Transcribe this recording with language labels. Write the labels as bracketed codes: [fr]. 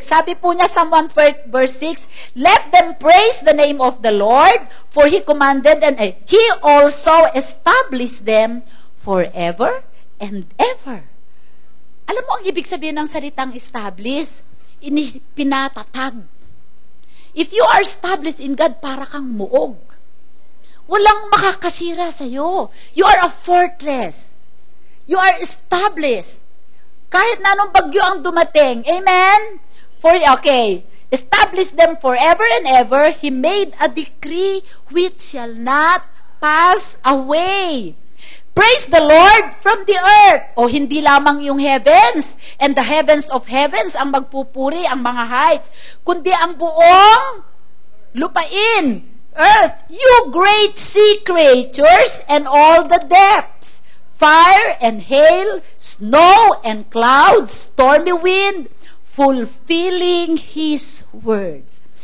[tl] Sabi po niya, [en] Psalm 148, verse 6, let them praise the name of the Lord, for He commanded and He also established them forever and ever. [tl] Alam mo ang ibig sabihin ng salitang establish? Pinatatag. [en] If you are established in God, [tl] para kang muog. Walang makakasira sa'yo. [en] You are a fortress. You are established. [tl] Kahit na anong bagyo ang dumating. Amen? Okay. [en] Establish them forever and ever. He made a decree which shall not pass away. Praise the Lord from the earth. [tl] O hindi lamang yung [en] heavens and the heavens of heavens [tl] ang magpupuri, ang mga [en] heights, [tl] kundi ang buong lupain, [en] earth, you great sea creatures and all the depths, fire and hail, snow and clouds, stormy wind, fulfilling His words.